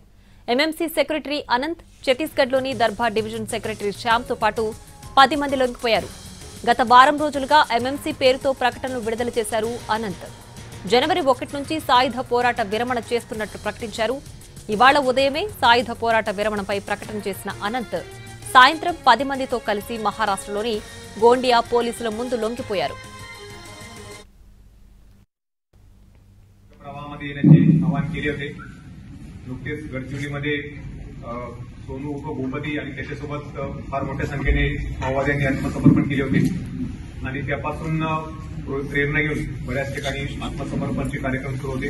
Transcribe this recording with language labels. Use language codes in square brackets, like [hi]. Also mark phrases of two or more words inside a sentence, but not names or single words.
[te] ఎంఎంసీ సెక్రటరీ అనంత్, ఛత్తీస్గఢ్లోని దర్బార్ డివిజన్ సెక్రటరీ శ్యామ్తో పాటు 10 మంది లొంగిపోయారు. గత వారం రోజులుగా ఎంఎంసీ పేరుతో ప్రకటనలు విడుదల చేశారు అనంత్. జనవరి 1 నుంచి సాయుధ పోరాట విరమణ చేస్తున్నట్లు ప్రకటించారు. ఇవాళ ఉదయమే సాయుధ పోరాట విరమణపై ప్రకటన చేసిన అనంత్ సాయంత్రం 10 మందితో కలిసి మహారాష్ట్రలోని गोंडिया पोलीसुల ముందు लొంగిపోయారు. [mr] प्रवाहामध्ये येण्याचे आवाहन केले होते. नुकतेच गडचिरोलीमध्ये सोनू उर्फ भूपती आणि त्याच्यासोबत फार मोठ्या संख्येने माओवाद्यांनी आत्मसमर्पण केले होते आणि त्यापासून प्रेरणा घेऊन बऱ्याच ठिकाणी आत्मसमर्पणचे कार्यक्रम सुरू होते.